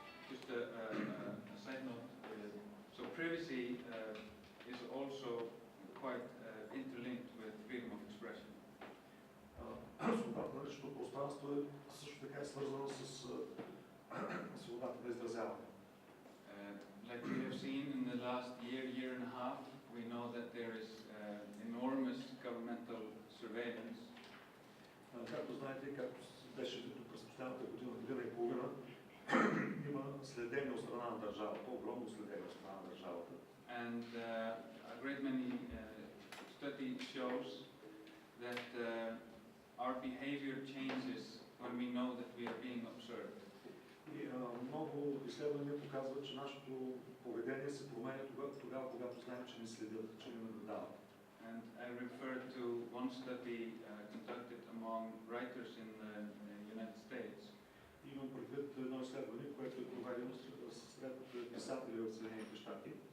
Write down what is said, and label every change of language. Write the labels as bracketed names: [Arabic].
[English] Just a side note. So privacy is all also quite interlinked with freedom of expression. [Bulgarian] Свободата на личното пространство е също така свързана с свободата на изразяване. [English] Like we have seen in the last year and a half, we know that there is enormous governmental surveillance. [Bulgarian] Както знаете, както беше видно през последната година и половина, има следение от страна на държавата, огромно следение от страна на държавата. [English] And a great many study shows that our behavior changes when we know that we are being observed. [Bulgarian] И много изследвания показват, че нашето поведение се променя тогава, когато знаем, че ни следят, че ни наблюдават. [English] And I refer to one study conducted among writers in the United States. [Bulgarian] Имам предвид едно изследване, което е проведено сред писатели от Съединените щати.